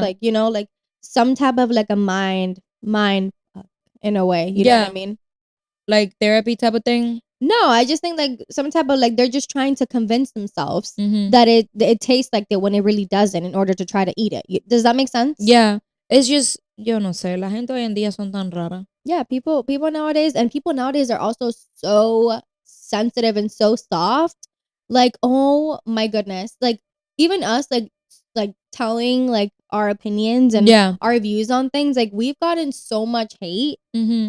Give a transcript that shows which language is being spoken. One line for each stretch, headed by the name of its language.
English: like, like some type of like a mind fuck in a way. You know what Yeah. I mean? Like therapy type of thing. No, I just think like some type of like they're just trying to convince themselves Mhm. that it tastes like that when it really doesn't in order to try to eat it. Does that make sense? Yeah. It's just
Spanish: yo no sé, la gente hoy en día son tan rara.
English: Yeah, people nowadays are also so sensitive and so soft. Like, oh my goodness. Like even us like telling like our opinions and Yeah. our views on things, like we've gotten so much hate. Mhm.